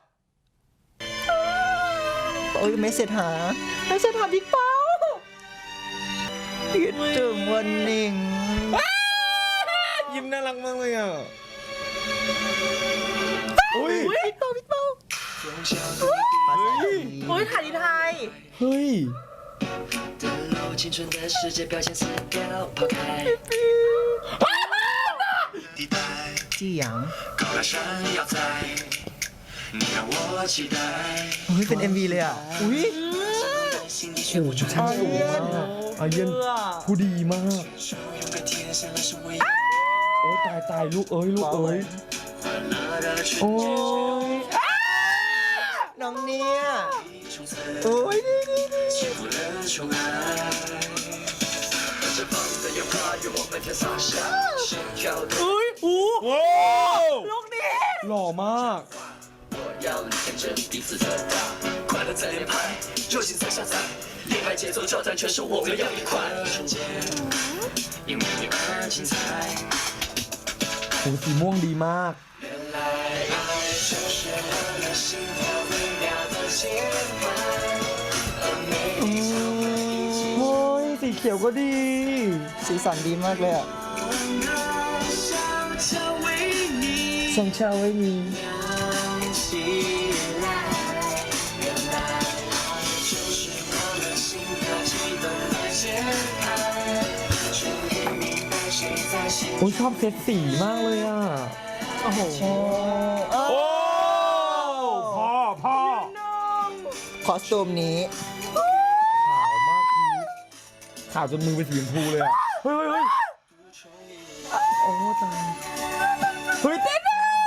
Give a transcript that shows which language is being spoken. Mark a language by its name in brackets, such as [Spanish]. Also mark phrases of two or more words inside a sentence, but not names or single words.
[Thai] โอ้ยไม่เสร็จหาบิ๊กเป้าคิดถึงวันหนึ่ง ยิ้มน่ารักมากเลยอ่ะ อุ้ย บิ๊กเป้า เฮ้ย อุ้ยถ่ายที่ไทย เฮ้ย [Chinese] 的路，青春的世界表现撕掉，抛开地带， [Thai] จี้หยาง [Chinese] 高大上要在，你让我期待。 [Thai] เฮ้ยเป็น MV เลยอ่ะ อุ้ย [Chinese] 心底却 [Thai] โอ้ [Chinese] 无 [Thai] โห [Chinese] 处 [Thai] ช่างสูงมากอาเย็นผู้ดีมาก [Chinese] 手，勇敢贴上了身为 [Thai] โอ้ตายลูกเอ้ย ลูกเอ้ย [Chinese] 欢乐的春 [Thai] โอ้ย น้องเนี่ย [Chinese] 从此 [Thai] โอ้ยนี่ [Chinese] 幸福的宠爱。绽放的烟花与我们天洒下，心跳的 [Thai] อุ้ยอู้ ว้าว ลูกนี้ หล่อมาก [Chinese] 我要见证彼此的大，快乐在连拍，热情在下载，另外节奏交战，全是我们要一块瞬间，因为你而精彩。 [Thai] โอ้สีม่วงดีมาก [Chinese] 原来爱就是我们心跳微妙的节拍，而每一场一起 [Thai] โอ้ยสีเขียวก็ดี สีสันดีมากเลยอ่ะ [Chinese] 想要为你 [Thai] ช่างเช่าไว้มี [Chinese] 亮起来。原来爱就是我们心跳悸动的节拍，终于明白谁在心 [Thai] โอ้ยชอบเซตสีมากเลยอ่ะ โอ้โห โอ้ โอ้พ่อ คอสตูมนี้ ขาวมากพีขาวจนมือเป็นสีชมพูเลยอ่ะ เฮ้ยโอ้ตายเฮ้ยเต้นอ่ะ